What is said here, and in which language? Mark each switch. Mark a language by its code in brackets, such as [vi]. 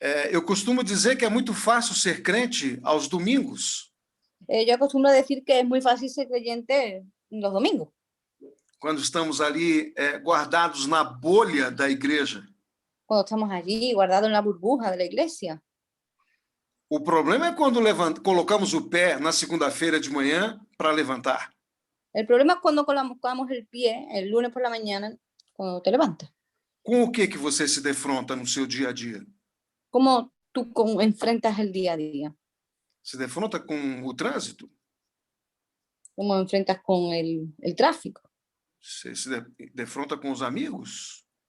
[pt] Eu costumo dizer que é muito fácil ser crente aos domingos, [es] Yo acostumbro a decir que es muy fácil ser creyente los domingos, [pt] quando estamos ali guardados na bolha da igreja. [es] cuando estamos allí guardados en la burbuja de la iglesia. [pt] O problema é quando colocamos o pé na segunda-feira de manhã para levantar. [es] El problema es cuando colocamos el pie el lunes por la mañana, cuando te levantas. [pt] Com o que você se defronta no seu dia a dia? [es] ¿Cómo tú enfrentas el día a día? [pt] Se defronta com o trânsito? [es] ¿Cómo enfrentas con el tráfico? [pt] Você se defronta com os amigos?